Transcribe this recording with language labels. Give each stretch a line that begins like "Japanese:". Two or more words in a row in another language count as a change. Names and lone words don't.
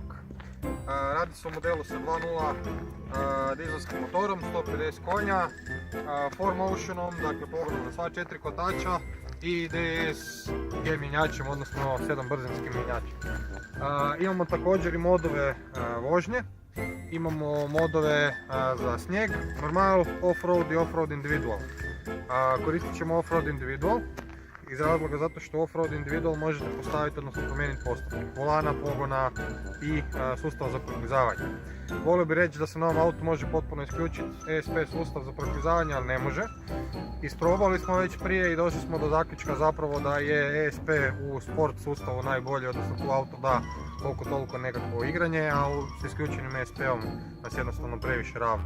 Croatian: Radi se o modelu sa 2.0 dizelskim motorom, 150 konja, 4Motionom, dakle pogonom na sva 4 kotača i DSG mjenjačem, odnosno 7 brzinskim mjenjačem. Imamo također i modove vožnje, imamo modove za snijeg, normal, off-road i
English: off-road individual.
Croatian: Koristit ćemo
English: off-road individual
Croatian: iz razloga zato što
English: off-road individual
Croatian: možete postaviti, odnosno promijeniti postupke volana, pogona i sustav za proklizavanje. Volio bih reći da se na ovom autu može potpuno isključiti ESP sustav za proklizavanje, ali ne može. Isprobali smo već prije i došli smo do zaključka zapravo da je ESP u sport sustavu najbolji, odnosno tu auto da koliko toliko nekakvo igranje, a s isključenim ESP-om nas jednostavno previše ravna.